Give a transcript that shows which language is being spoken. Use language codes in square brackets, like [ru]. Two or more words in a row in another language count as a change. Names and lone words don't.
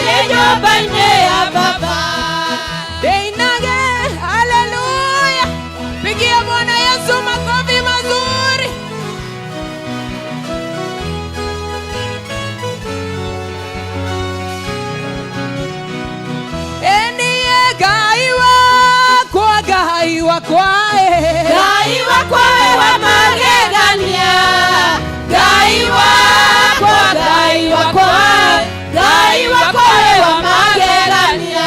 [ki] nyumba-inĩ ya Baba. Ndĩinage, haleluya. [sw] Pigia Bwana Yesu makofi mazuri. [ki] Eniye Ngai wakwa, Ngai wakwa, Ngai wakwa wa magegania, Ngai wakwa, Ngai wakwa, Ngai wakwa wa magegania,